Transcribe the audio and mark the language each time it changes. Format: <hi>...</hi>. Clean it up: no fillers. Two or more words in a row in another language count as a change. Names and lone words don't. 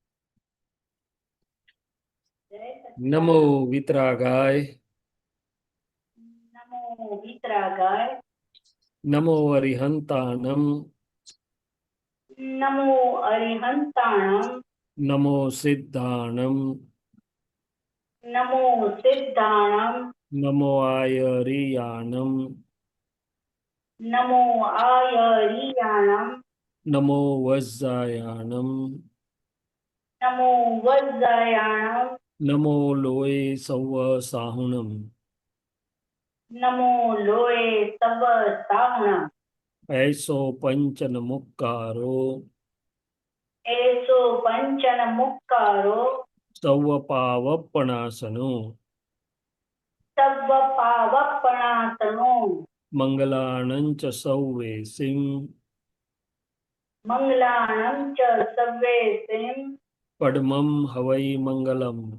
<pra>નમો વિતરાગાય, નમો અરિહંતાણમ, નમો સિદ્ધાણમ, નમો આયરિયાણમ, નમો વજ્જાયાણમ, નમો લોય સૌ સાહુણમ, ऐसो पंचन मुक्कारो सव पावपणासनो मंगलाणंच सौवेसिम पद्मं हवै मंगलम.</pra>